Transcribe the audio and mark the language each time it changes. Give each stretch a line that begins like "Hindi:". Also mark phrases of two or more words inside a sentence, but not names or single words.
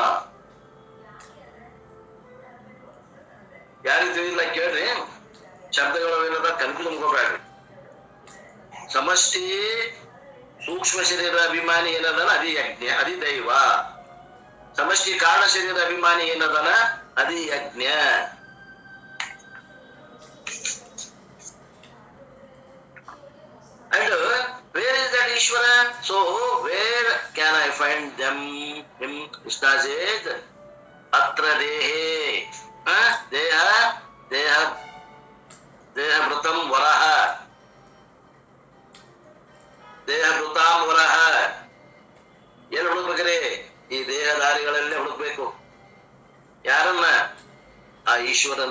Kannada: ಯಾರಿಗೆ ತಿಳಿದಿಲ್ಲ ಕೇಳ್ರಿ. ಶಬ್ದಗಳು ಏನದ ಕನ್ಫ್ಯೂಸ್ ಮಾಡ್ಬೇಡ್ರಿ. ಸಮಷ್ಟಿ ಸೂಕ್ಷ್ಮ ಶರೀರ ಅಭಿಮಾನಿ ಏನದನ? ಅಧಿಯಜ್ಞ, ಅಧಿದೈವ. ಸಮಷ್ಟಿ ಕಾರಣ ಶರೀರ ಅಭಿಮಾನಿ ಏನದನ? ಅಧಿಯಜ್ಞ.
English: And where is that Ishvara? So where can I find them? Him Krishna says,
Sanskrit: अत्र देहे. ದೇಹ ಮೃತಂ ವರಹ, ದೇಹ ಮೃತಾಂ ವರಹ.
Kannada: ಏನು ಹುಡುಕ್ಬೇಕ್ರಿ? ಈ ದೇಹಧಾರಿಗಳಲ್ಲೇ ಹುಡುಕ್ಬೇಕು. ಯಾರನ್ನ? ಆ ಈಶ್ವರನ್ನ.